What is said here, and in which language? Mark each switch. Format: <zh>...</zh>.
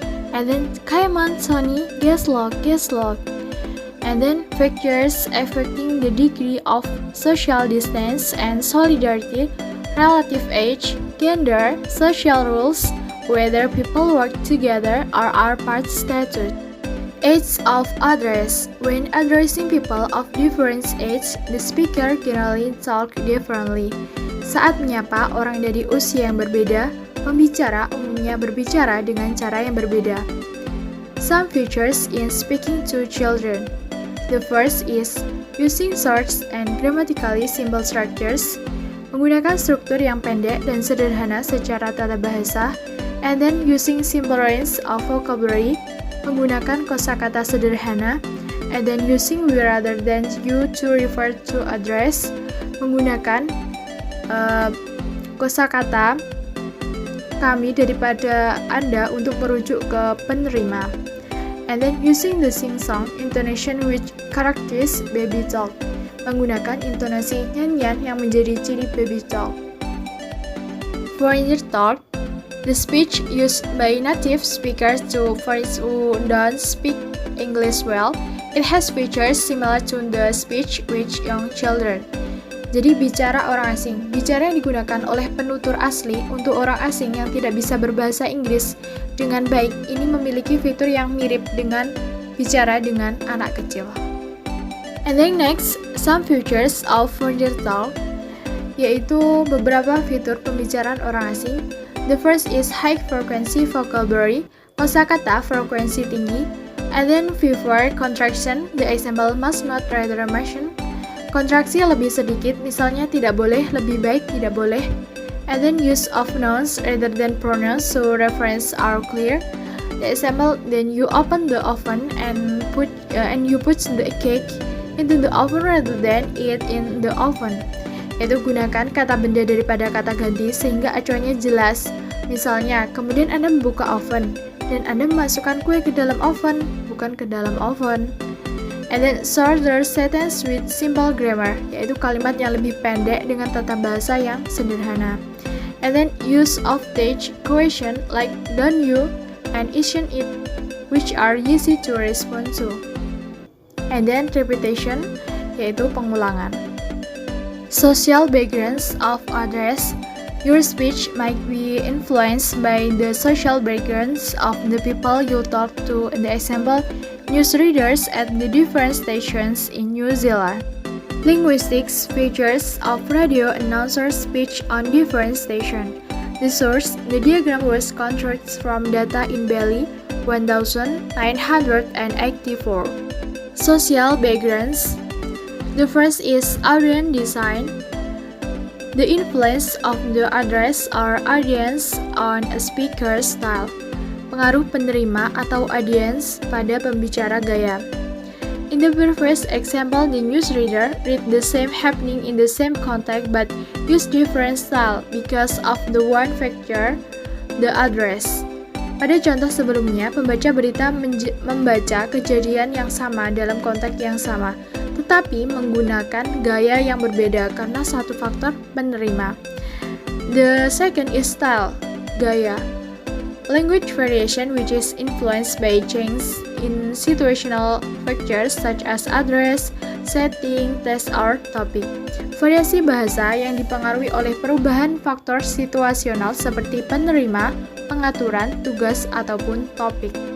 <en>And then, "Come on, Tony, guess log. And then factors affecting the degree of social distance and solidarity, relative age, gender, social rules, whether people work together or are part status. Age of address. When addressing people of different age, the speaker generally talk differently.</en> <id>Saat menyapa orang dari usia yang berbeda, pembicara umumnya berbicara dengan cara yang berbeda.</id> <en>Some features in speaking to children. The first is using short and grammatically simple structures,</en> <id>menggunakan struktur yang pendek dan sederhana secara tata bahasa,</id> <en>and then using simple range of vocabulary,</en> <id>menggunakan kosakata sederhana,</id> <en>and then using we rather than you to refer to address,</en> <id>menggunakan kosakata kami daripada Anda untuk merujuk ke penerima.</id> <en>And then using the sing-song intonation which characterizes baby talk,</en> <id>menggunakan intonasi nyanyian yang menjadi ciri baby talk.</id> <en>Foreigner talk, the speech used by native speakers to foreigners who don't speak English well. It has features similar to the speech with young children.</en> <id>Jadi bicara orang asing, bicara yang digunakan oleh penutur asli untuk orang asing yang tidak bisa berbahasa Inggris dengan baik, ini memiliki fitur yang mirip dengan bicara dengan anak kecil.</id> <en>And then next, some features of foreigner talk,</en> <id>yaitu beberapa fitur pembicaraan orang asing.</id> <en>The first is high frequency vocabulary,</en> <id>kosakata frekuensi tinggi,</id> <en>and then fewer contraction, the example must not rather mention.</en> <id>Kontraksi lebih sedikit, misalnya tidak boleh, lebih baik tidak boleh.</id> <en>And then use of nouns rather than pronouns so reference are clear. The example, then you open the oven and you put the cake into the oven rather than it in the oven.</en> <id>Yaitu gunakan kata benda daripada kata ganti sehingga acuannya jelas. Misalnya, kemudian Anda membuka oven dan Anda memasukkan kue ke dalam oven, bukan ke dalam oven.</id> <en>And then shorter sentence with simple grammar,</en> <id>yaitu kalimat yang lebih pendek dengan tata bahasa yang sederhana.</id> <en>And then use of teach question like don't you and isn't it, which are easy to respond to. And then repetition,</en> <id>yaitu pengulangan.</id> <en>Social backgrounds of address. Your speech might be influenced by the social backgrounds of the people you talk to. In the example, newsreaders at the different stations in New Zealand. Linguistics features of radio announcer speech on different stations. The source, the diagram was constructed from data in Bailey 1984. Social backgrounds. The first is audience design. The influence of the address or audience on a speaker's style.</en> <id>Pengaruh penerima atau audience pada pembicara gaya.</id> <en>In the previous example, the newsreader read the same happening in the same context but use different style because of the one factor, the address.</en> <id>Pada contoh sebelumnya, pembaca berita membaca kejadian yang sama dalam konteks yang sama, tetapi menggunakan gaya yang berbeda karena satu faktor penerima.</id> <en>The second is style, gaya. Language variation which is influenced by change in situational factors such as address, setting, text, or topic.</en> <id>Variasi bahasa yang dipengaruhi oleh perubahan faktor situasional seperti penerima, pengaturan, tugas, ataupun topik.</id>